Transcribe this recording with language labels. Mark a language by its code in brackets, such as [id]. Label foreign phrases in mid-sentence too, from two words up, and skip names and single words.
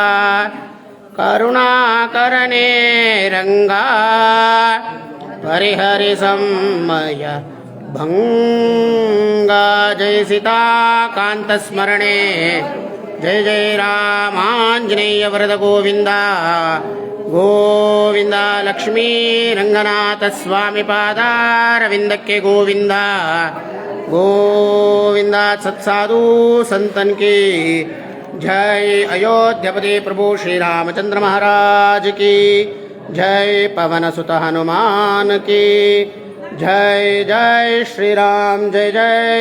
[kn] ಕರುಣಾಕರನೇ ರಂಗ ಪರಿಹರಿ ಸಂಮಯ ಭಂಗ ಜಯ ಸೀತಾಕಾಂತ ಸ್ಮರಣೆ ಜಯ ಜಯ ರಾಮಾಂಜನೇಯ ವರದ ಗೋವಿಂದ ಗೋವಿಂದ ಲಕ್ಷ್ಮೀ ರಂಗನಾಥ ಸ್ವಾಮಿ ಪಾದಾರವಿಂದಕ್ಕೆ ಗೋವಿಂದ ಗೋವಿಂದ [hi] सत्साधु संतन की जय अयोध्यापति प्रभु श्री रामचंद्र महाराज की जय। पवन सुत हनुमान की जय। जय श्री राम, जय जय।